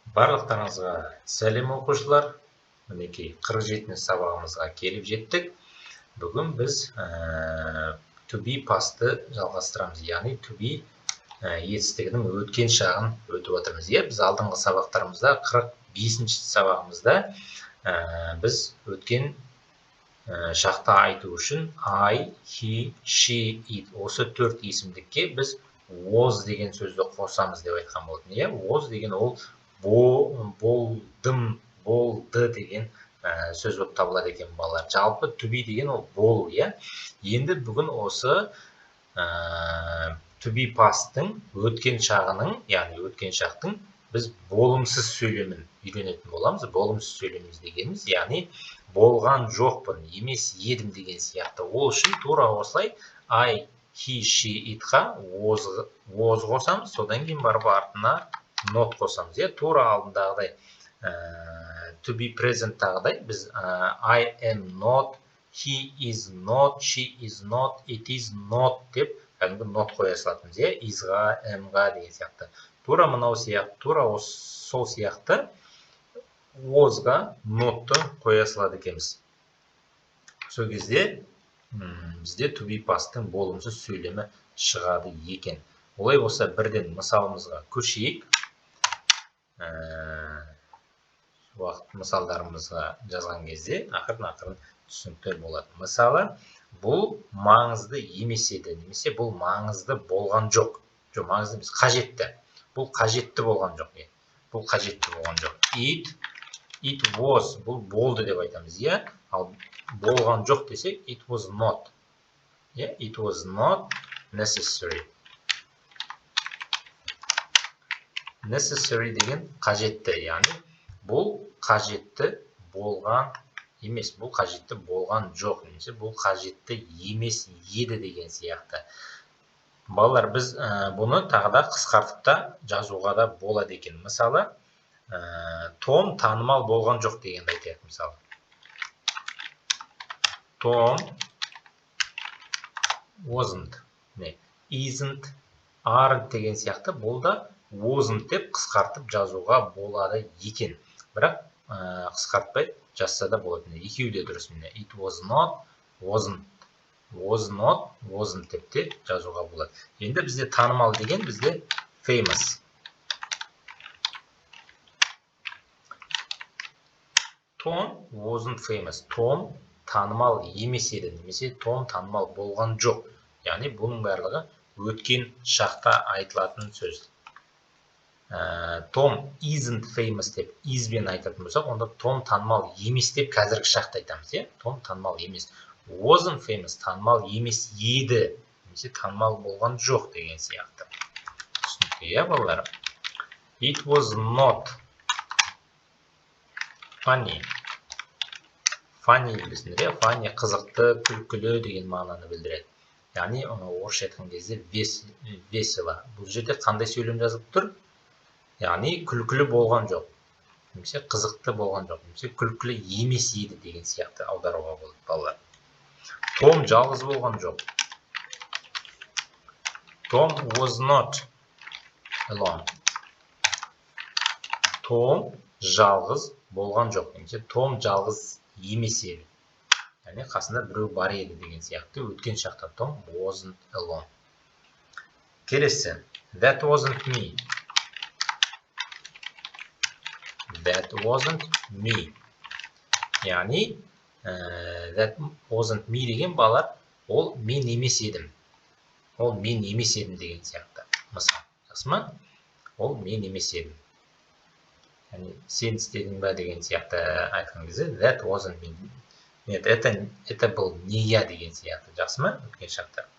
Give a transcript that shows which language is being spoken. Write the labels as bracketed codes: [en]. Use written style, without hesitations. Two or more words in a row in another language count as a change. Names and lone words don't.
[kk] Барлықтарыңызға сәлем оқушылар. Мінекей 47-ші сабағымызға келіп жеттік. Бүгін біз [en] to be past'ты [kk] жалғастырамыз. Яғни [en] to be [kk] етістігінің өткен шағын өтіп отырмыз. Біз алдыңғы сабақтарымызда 45-ші сабағымызда біз өткен шақта айту үшін [en] I, he, she, it [kk] осы 4 есімдікке біз was деген сөзді қосамыз деп айтқан болатын. Was деген ол болдым, болды деген сөз болып табылады екен балалар. Жалпы [en] to be [kk] деген ол болу, Енді бүгін осы [en] to be past'тың [kk] өткен шағының, яғни өткен шақтың біз болымсыз сөйлемін үйренетін боламыз. Болымсыз сөйлеміміз дегеніміз, яғни болған жоқпын, емес едім деген сияқты. Ол үшін тура осылай [en] I, he, she, itқа [kk] was қосамыз, содан кейін барып артына not қосамыз. Тура алдындағыдай [en] to be present-тағыдай [kk] біз [en] I am not, he is not, she is not, it is not [kk] деп кәдімгі not қоя салатынбыз. Is-ға, am-ға деген сияқты. Тура мынау сияқты, тура сол сияқты was-ға not-ты қоя салады екенбіз. Сол кезде бізде [en] to be past'тың [kk] болымсыз сөйлемі шығады екен. Олай болса бірден мысалымызға көшейік. Мысалдарымызға жазған кезде ақырын түсінікті болады. Мысалы, бұл маңызды емес еді, немесе бұл маңызды болған жоқ. Маңызды емес, қажетті. Бұл қажетті болған жоқ. Бұл қажетті болған жоқ. [en] It was, [kk] бұл болды деп айтамыз. Ал болған жоқ десек, [en] it was not. It was not necessary. [kk] Necessary деген қажетті, яғни бұл қажетті болған емес, бұл қажетті болған жоқ, немесе бұл қажетті емес еді деген сияқты. Балалар, біз бұны тағы да қысқартып та жазуға да болады екен. Мысалы, Том танымал болған жоқ дегенді айтайық. Мысалы, [en] Tom wasn't, isn't, aren't [kk] деген сияқты бұл да wasn't деп қысқартып жазуға болады екен. Бірақ қысқартпай жазса да болады. Екеуі де дұрыс. [en] It was not, wasn't, was not, wasn't [kk] деп те жазуға болады. Енді бізде танымал деген бізде famous. [en] Tom wasn't famous. [kk] Tom танымал емес еді, немесе Том танымал болған жоқ. Яғни бұның барлығы өткен шақта айтылатын сөз. [en] Tom isn't famous [kk] деп isбен айтатын болсақ, онда Том танымал емес деп қазіргі шақта айтамыз. Том танымал емес. [en] Wasn't famous, [kk] танымал емес еді, немесе танымал болған жоқ деген сияқты. Түсінікті, балалар? [en] It was not funny. [kk] Funny білесіңдер, funny қызықты, күлкілі деген мағынаны білдіреді. Яғни орысша айтқан кезде весело. Бұл жерде қандай сөйлем жазылып тұр? Яғни күлкілі болған жоқ, немесе қызықты болған жоқ, немесе күлкілі емес еді деген сияқты аударуға болады, балалар. Том жалғыз болған жоқ. [en] Tom was not alone. [kk] Том жалғыз болған жоқ, немесе Том жалғыз емес еді. Яғни қасында біреу бар еді деген сияқты. Өткен шақта [en] Tom wasn't alone. [kk] Келесі. [en] That wasn't me. That wasn't me. [kk] Яғни [en] that wasn't me [kk] деген балалар, ол мен емес едім. Ол мен емес едім деген сияқты. Мысал, жақсы ма? Ол мен емес едім. Яғни сен істедің ба деген сияқты айтқан кезде [en] that wasn't me. [ru] Нет, это был не я [kk] деген сияқты. Жақсы ма? Өткен шақта.